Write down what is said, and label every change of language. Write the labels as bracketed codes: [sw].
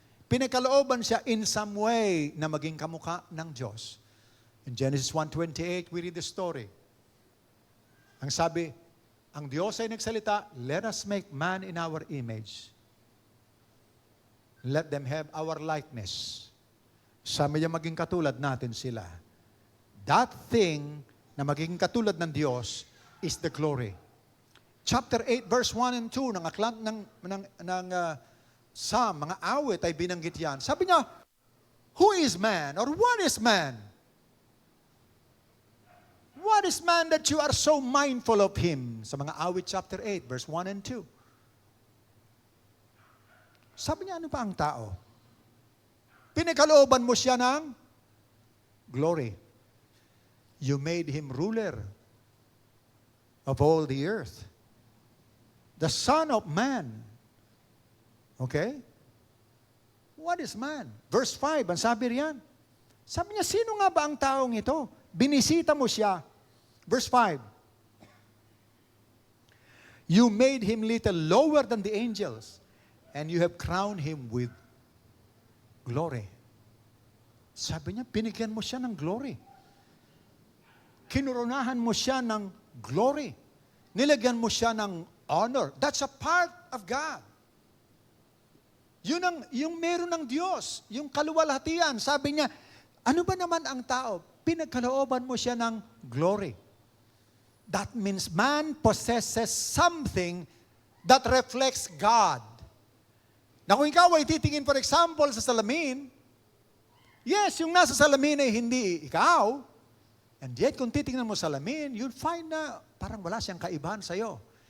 [tl] Pinagkalooban siya [en] in some way [tl] na maging kamukha ng Diyos. [en] In Genesis 1:28, we read the story. [tl] Ang sabi, ang Diyos ay nagsalita, [en] let us make man in our image. Let them have our likeness. [tl] Sabi niya, maging katulad natin sila. [en] That thing [tl] na magiging katulad ng Diyos [en] is the glory. [tl] Chapter 8, verse 1 and 2 ng aklat ng Psalm, mga awit ay binanggit yan. Sabi niya, [en] who is man or what is man? What is man that you are so mindful of him? [tl] Sa mga awit chapter 8, verse 1 and 2. Sabi niya, ano pa ang tao? Pinagkalooban mo siya ng glory. [en] You made him ruler of all the earth. The Son of Man. Okay? What is man? [tl] Verse 5, ang sabi riyan. Sabi niya, sino nga ba ang taong ito? Binisita mo siya. Verse 5. [en] You made him little lower than the angels, and you have crowned him with glory. [tl] Sabi niya, binigyan mo siya ng glory. Kinurunahan mo siya ng glory. Nilagyan mo siya ng honor. [en] That's a part of God. [tl] Yung meron ng Diyos, yung kaluwalhatian. Sabi niya, ano ba naman ang tao? Pinagkalooban mo siya ng glory. [en] That means man possesses something that reflects God. [tl] Na kung ikaw ay titingin, for example, sa salamin, yes, yung nasa salamin ay hindi ikaw. [en] And yet, [tl] kung titingnan mo sa salamin, [en] you'll find [tl] na parang wala siyang kaibahan sa'yo.